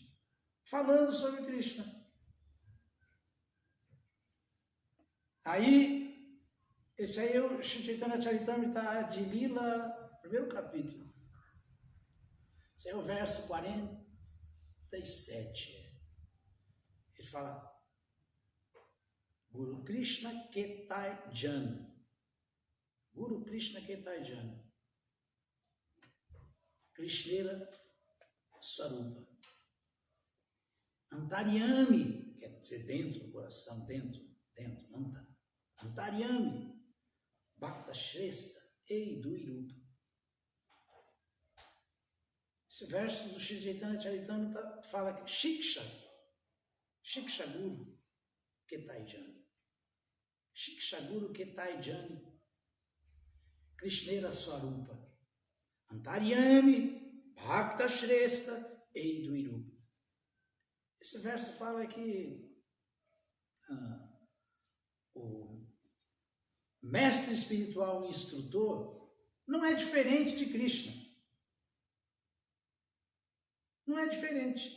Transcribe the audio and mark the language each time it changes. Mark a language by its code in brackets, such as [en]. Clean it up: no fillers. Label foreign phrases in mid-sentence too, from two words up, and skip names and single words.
[pt] Falando sobre Krishna. Aí, esse aí é o Shri Chaitanya Charitamrita de Lila, primeiro capítulo. Esse é o verso 47. Ele fala, [bn] গুরু কৃষ্ণ কে তই জান. গুরু কৃষ্ণ কে তই জান। কৃষ্ণের স্বরূপ. Antaryami, [pt] quer dizer dentro do coração, dentro, Anta. Antaryami. [bn] ভক্ত শ্রেষ্ঠ এই দুই রূপ. [pt] Esse verso do Shri Chaitanya Charitamrita fala que [bn] শিক্ষা গুরু কে তই জানি. শিক্ষা গুরু কে তই জানি. কৃষ্ণের স্বরূপ. অন্তর্যামী ভক্ত শ্রেষ্ঠ এই দুই রূপ. [pt] Esse verso fala que o mestre espiritual e instrutor não é diferente de Krishna. Não é diferente.